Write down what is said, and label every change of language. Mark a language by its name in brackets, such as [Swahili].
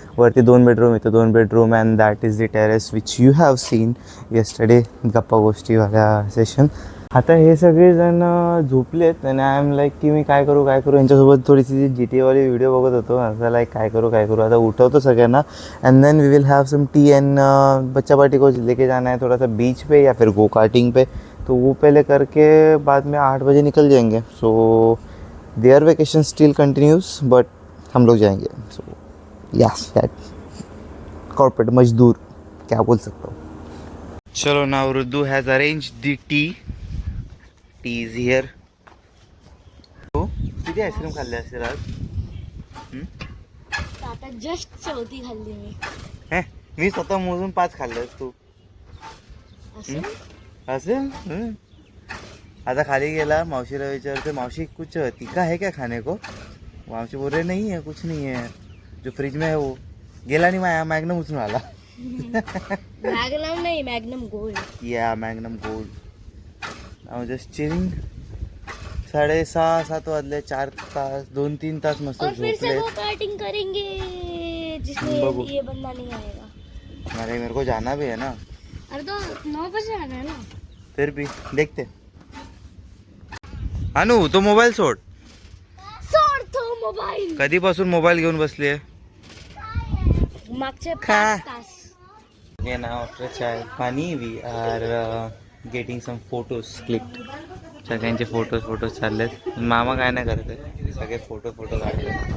[Marathi] वरती 2 बेडरूम, इथं 2 bedroom [English] and that is the terrace which you have seen yesterday [Marathi] गप्पा गोष्टीवाल्या [English] Session. [Marathi] आता हे सगळेजण झोपलेत आणि [English] I am like [Marathi] की मी काय करू यांच्यासोबत थोडीशी GTA वाली व्हिडिओ बघत होतो. असं लाईक काय करू आता उठवतो सगळ्यांना. [English] and then we will have some tea [Hindi] and बच्चा पार्टी को लेके जाना है थोड़ा सा बीच पे या फिर गो कार्टिंग पे. तो वो पहले करके बाद में 8 बजे निकल जाएंगे. [English] so their vacation still continues but [Hindi] हम लोग जाएंगे. [English] so yes that [Hindi] कॉर्पोरेट मजदूर क्या बोल सकता हूँ. [English] चलो now Ruddu has arrange the tea. Tea is here. [Marathi] किती आईस्क्रीम खाल्ले असेल आज? आता जस्ट 4थी खाल्ली मी. मी स्वतः मोजून 5 खाल्लेस तू. असेल. आता खाली गेला, मावशीला विचारते [Hindi] मावशी कुछ तीखा है क्या खाने को. मावशी बोल रहे नहीं है कुछ नहीं है जो फ्रिज में है वो. [Marathi] गेला नहीं मॅग्नम उचलून आला. मॅग्नम नाही मॅग्नम गोल्ड. [English] या Magnum gold. I just chilling. [Marathi] 6:30-7 वाजले. 4 तास 2-3 तास मस्त [Hindi] और फिर से [Marathi] झोपले. [Hindi] वो कार्टिंग करेंगे जिसमें बबू. ये बंदा नहीं आएगा. अरे मेरे को जाना भी है ना. अरे तो 9 बजे आना है ना. फिर भी देखते. [Marathi] अनु तो मोबाईल सोड. सोडतो मोबाईल. कधीपासून मोबाईल घेऊन बसली आहे. मागचे खा. 5 तास. [English] Yeah, now after chai pani we are getting some photos clicked. [Marathi] सगळ्यांचे फोटोज चाललेत. मामा काय नाही करत आहे, सगळे फोटो काढले.